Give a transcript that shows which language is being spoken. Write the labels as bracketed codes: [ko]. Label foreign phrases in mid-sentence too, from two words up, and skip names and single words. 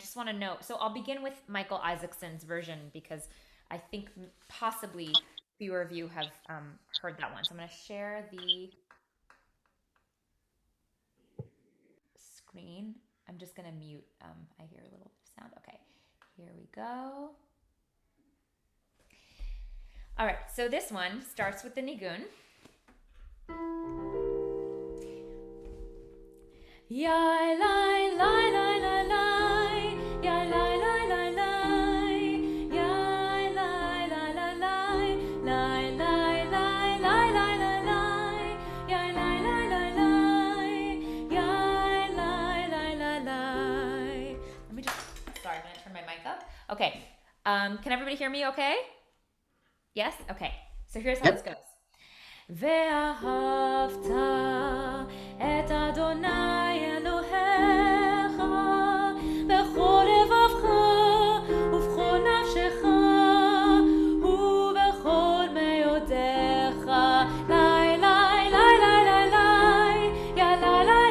[en] And I just want to know, so I'll begin with Michael Isaacson's version because I think possibly fewer of you have heard that one. So I'm going to share the screen. I'm just going to mute. I hear a little bit of sound. Okay, here we go. All right, so this one starts with the nigun. Yai lai lai lai lai lai, yai lai lai lai lai, yai lai lai lai lai, lai lai lai lai lai lai lai, yai lai lai lai lai, yai lai lai lai lai. Let me just, sorry, I'm gonna turn my mic up. Okay, can everybody hear me okay? Yes? Okay, so here's how this goes. [he] ואהבת את אדוני אלוהיך בכל לבבך ובכל נפשך ובכל מאודיך. לי לי לי לי לי לי יא לי לי